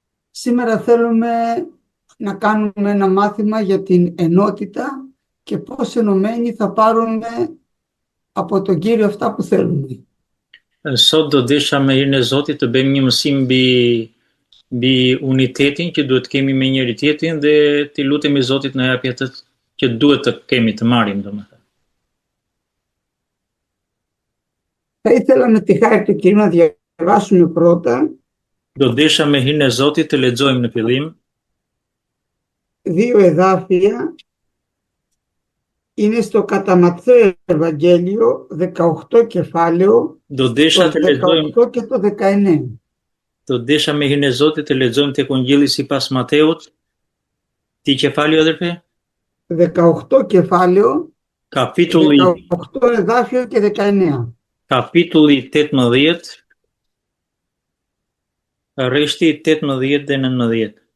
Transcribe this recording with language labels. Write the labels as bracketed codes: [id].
[el] Σήμερα θέλουμε να κάνουμε ένα μάθημα για την ενότητα και πώς ενωμένοι θα πάρουμε από τον Κύριο αυτά που θέλουμε. [sq] Sot do desha me hirin e Zotit të bëjmë një mësim mbi unitetin që duhet kemi me njëri tjetrin dhe t'i lutemi Zotit na japi atë që duhet të kemi, të marrim domethënë. [el] Θα ήθελα με τη χάρη του Κυρίου να διαβάσουμε πρώτα [sq] Do desha me hirin e Zotit të lexojmë në fillim [el] δύο εδάφια. Είναι στο κατά Ματθαίο Ευαγγέλιο 18 κεφάλαιο, [sq] do desha [el] το [sq] të lexojmë [el] 18 και το 19. [sq] do desha me hirin e Zotit të lexojmë tek Ungjilli sipas Mateut. [el] Ti kefali adërfe? 18 κεφάλαιο, [sq] Kapitulli [el] 18 εδάφιο και 19. [sq] Kapitulli 18, rreshti 18 dhe 19.